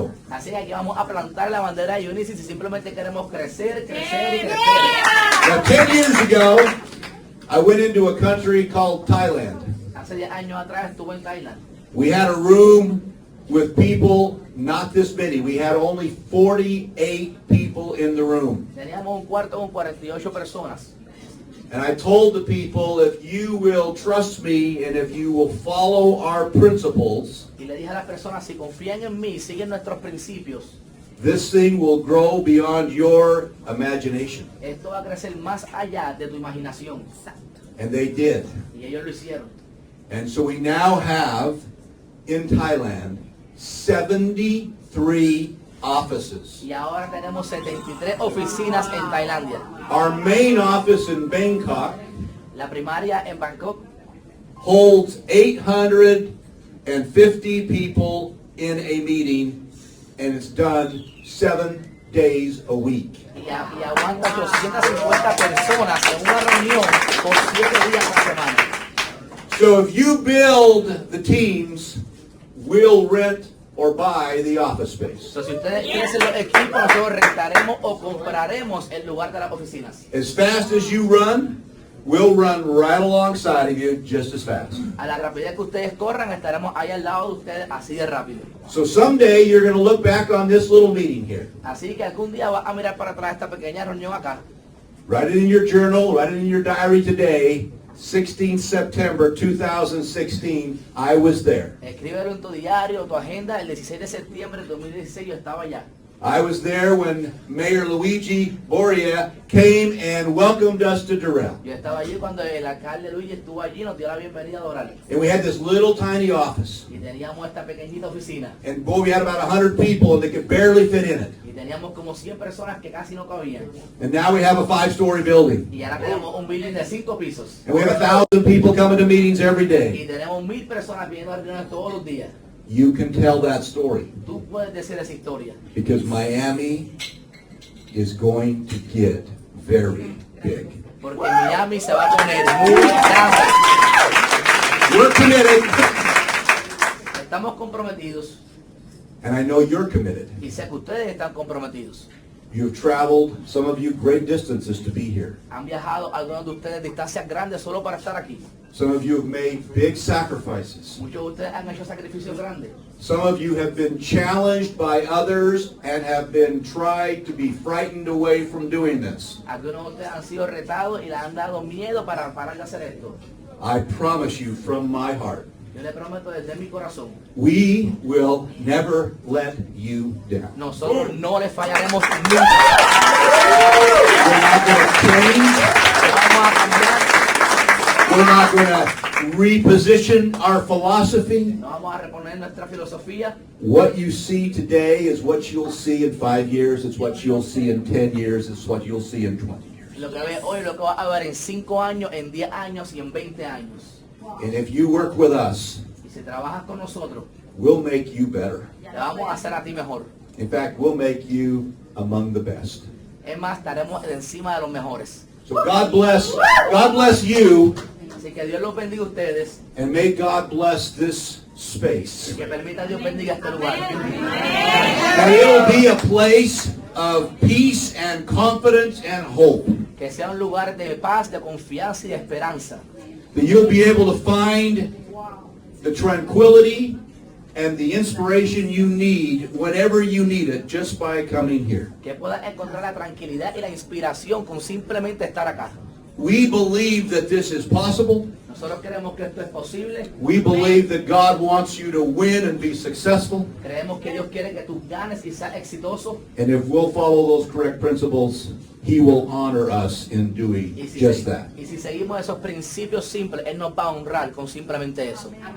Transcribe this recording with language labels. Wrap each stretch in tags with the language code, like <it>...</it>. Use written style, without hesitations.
<es>Así que aquí vamos a plantar la bandera de Unicity, simplemente queremos crecer y crecer.</es> <en>Now, 10 years ago, I went into a country called Thailand.</en> <es>Hace 10 años atrás estuve en Thailand.</es> <en>We had a room with people, not this many. We had only 48 people in the room.</en> <es>Teníamos un cuarto con 48 personas.</es> <en>And I told the people, if you will trust me and if you will follow our principles,</en> <es>Y le dije a las personas, si confían en mí, siguen nuestros principios,</es> <en>this thing will grow beyond your imagination.</en> <es>esto va a crecer más allá de tu imaginación.</es> <en>And they did.</en> <es>Y ellos lo hicieron.</es> <en>And so we now have, in Thailand, 73 offices.</en> <es>Y ahora tenemos 73 oficinas en Tailandia.</es> <en>Our main office in Bangkok</en> <es>La primaria en Bangkok</es> <en>holds 850 people in a meeting, and it's done 7 days a week.</en> <es>y aguanta 850 personas en una reunión por 7 días a la semana.</es> <en>So if you build the teams, we'll rent or buy the office space.</en> <es>So, si ustedes crecen los equipos, nosotros rentaremos o compraremos el lugar de las oficinas.</es> <en>As fast as you run, we'll run right alongside of you just as fast.</en> <es>A la rapidez que ustedes corran, estaremos ahí al lado de ustedes así de rápido.</es> <en>So someday you're going to look back on this little meeting here.</en> <es>Así que algún día vas a mirar para atrás esta pequeña reunión acá.</es> <en>Write it in your journal, write it in your diary today. 16 September 2016, I was there.</en> <es>Escríbelo en tu diario, tu agenda. El 16 de septiembre de 2016 yo estaba allá.</es> <en>I was there when Mayor Luigi Boria came and welcomed us to Durrell.</en> <es>Yo estaba allí cuando el alcalde Luigi estuvo allí, nos dio la bienvenida a Doral.</es> <en>And we had this little tiny office.</en> <es>Y teníamos esta pequeñita oficina.</es> <en>And boy, we had about 100 people and they could barely fit in it.</en> <es>Y teníamos como 100 personas que casi no cabían.</es> <en>And now we have a 5-story building.</en> <es>Y ahora tenemos un building de 5 pisos.</es> <en>And we have 1,000 people coming to meetings every</en> <es>Y</es> <en>day.</en> <es>tenemos 1000 personas viniendo a reuniones todos los días.</es> <en>You can tell that story</en> <es>Tú puedes decir esa historia.</es> <en>because Miami is going to get very big.</en> <es>Porque Miami se va a poner muy grande.</es> <en>We're committed,</en> <es>Estamos comprometidos</es> <en>and I know you're committed.</en> <es>y sé que ustedes están comprometidos.</es> <en>You've traveled, some of you, great distances to be here.</en> <es>Han viajado algunos de ustedes distancias grandes solo para estar aquí.</es> <en>Some of you have made big sacrifices.</en> <es>Muchos de ustedes han hecho sacrificios grandes.</es> <en>Some of you have been challenged by others and have been tried to be frightened away from doing this.</en> <es>Algunos de ustedes han sido retados y les han dado miedo para parar de hacer esto.</es> <en>I promise you from my heart,</en> <es>Yo le prometo desde mi corazón,</es> <en>we will never let you down.</en> <es>nosotros no les fallaremos nunca.</es> <en>We're not going to change.</en> <es>Vamos a cambiar,</es> <en>We're not going to reposition our philosophy.</en> <es>no vamos a reponer nuestra filosofía.</es> <en>What you see today is what you'll see in 5 years. It's what you'll see in 10 years. It's what you'll see in 20 years.</en> <es>Lo que ves hoy, lo que vas a ver en 5 años, en 10 años y en 20 años.</es> <en>And if you work with us,</en> <es>Y si trabajas con nosotros,</es> <en>we'll make you better.</en> <es>te vamos a hacer a ti mejor.</es> <en>In fact, we'll make you among the best.</en> <es>Es más, estaremos encima de los mejores.</es> <en>So God bless you,</en> <es>Así que Dios los bendiga a ustedes</es> <en>and may God bless this space.</en> <es>y que permita a Dios bendiga este lugar.</es> <en>That it'll be a place of peace and confidence and hope.</en> <es>Que sea un lugar de paz, de confianza y de esperanza.</es> <en>That you'll be able to find the tranquility and the inspiration you need whenever you need it just by coming here.</en> <es>Que puedas encontrar la tranquilidad y la inspiración con simplemente estar acá.</es> <en>We believe that this is possible.</en> <es>Nosotros creemos que esto es posible.</es> <en>We believe that God wants you to win and be successful.</en> <es>Creemos que Dios quiere que tú ganes y seas exitoso.</es> <en>And if we'll follow those correct principles, He will honor us in doing just that.</en> <es>Y si seguimos esos principios simples, Él nos va a honrar con simplemente eso.</es>